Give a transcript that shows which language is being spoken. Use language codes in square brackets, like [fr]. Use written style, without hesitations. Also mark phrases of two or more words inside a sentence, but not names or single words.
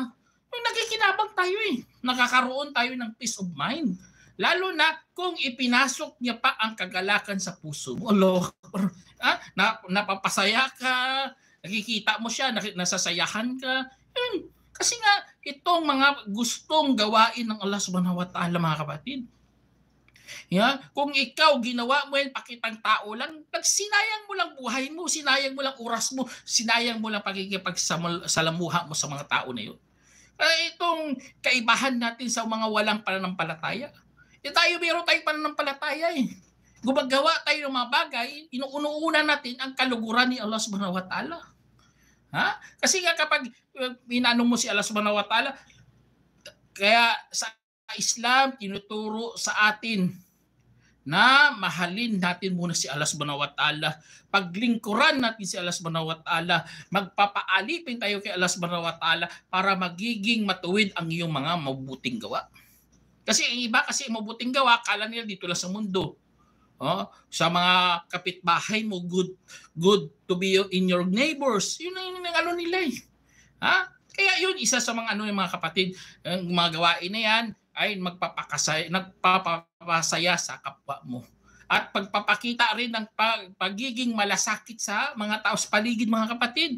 [tl] Nakikinabang tayo Nakakaroon tayo ng [en] peace of mind. [tl] Lalo na kung ipinasok niya pa ang kagalakan sa puso mo. Napapasaya ka, nakikita mo siya, nasasayahan ka. Kasi nga, itong mga gustong gawain ng Allah [ar] سبحانه وتعالى [tl] mga kapatid. Kung ikaw ginawa mo yan, pakitang tao lang, sinayang mo lang buhay mo, sinayang mo lang oras mo, sinayang mo lang pakikipagsalamuha mo sa mga tao na yun. Itong kaibahan natin sa mga walang pananampalataya. Meron tayong pananampalataya Gumagawa tayo ng mga bagay, inuuna natin ang kaluguran ni Allah [ar] سبحانه وتعالى. [tl] Kasi nga kapag inaano mo si Allah [ar] سبحانه وتعالى, [tl] kaya sa Islam, tinuturo sa atin na mahalin natin muna si Allah [ar] سبحانه وتعالى. [tl] Paglingkuran natin si Allah [ar] سبحانه وتعالى, [tl] magpapaalipin tayo kay Allah [ar] سبحانه وتعالى [tl] para magiging matuwid ang iyong mga mabubuting gawa. Kasi ang iba kasi mabuting gawa, kala nila dito lang sa mundo. Sa mga kapitbahay mo, [en] good to be in your neighbors. [tl] Yun ang ano nila Kaya yun, isa sa mga mga kapatid, ang mga gawain na yan ay nagpapasaya sa kapwa mo. At pagpapakita rin ng pagiging malasakit sa mga tao sa paligid mga kapatid.